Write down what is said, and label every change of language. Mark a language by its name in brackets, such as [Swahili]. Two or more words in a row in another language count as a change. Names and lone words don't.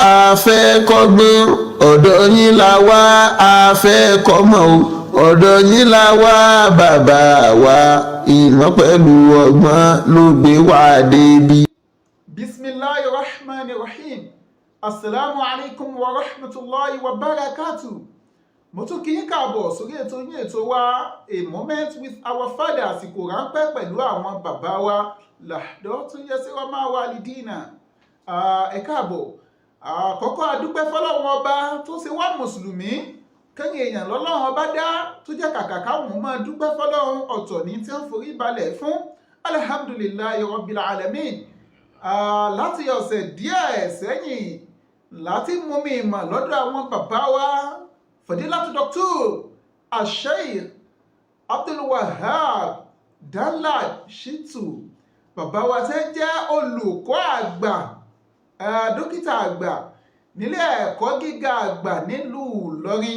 [Yoruba] fẹ́ kọ́gbọ́n ọ̀dọ̀ yín la wá a fẹ́ kọ́mọ̀ o ọ̀dọ̀ yín la wá bàbá wa ìmọ̀ pẹ̀lú ọgbọ́n ló gbé wá débi. [Arabic] بسم الله الرحمن الرحيم السلام عليكم ورحمة الله وبركاته. [Yoruba] mo tún kí yín káàbọ̀ sórí ètò yín ètò wa [English] a moment with our father, [Yoruba] àsìkò ráńpẹ́ pẹ̀lú àwọn bàbá wa [Arabic] لحظة يسيرة والدينا. [Yoruba] Ẹ káàbọ̀. Àkọ́kọ́ adúpẹ́ fọ́lọ́run ọba tó ṣe wá mùsùlùmí, kẹ́yìn èèyàn lọ́lọ́run ọba dá tó jẹ́ kàkà káwọn máa dúpẹ́ fọ́lọ́run ọ̀tọ̀ ní tí wọ́n forí balẹ̀ fún [Arabic] الحمد لله رب العالمين. [Yoruba] Láti ọ̀sẹ̀ díẹ̀ sẹ́yìn láti mú mi mọ̀ lọ́dọ̀ àwọn bàbá wa Fadilatu Dr. Al-Sheikh Abdul Wahab Danlad Shittu, bàbá wa tẹ́ jẹ́ olùkọ́ àgbà, dókítà àgbà nílé ẹ̀kọ́ gíga àgbà nílùú Ìlọrin.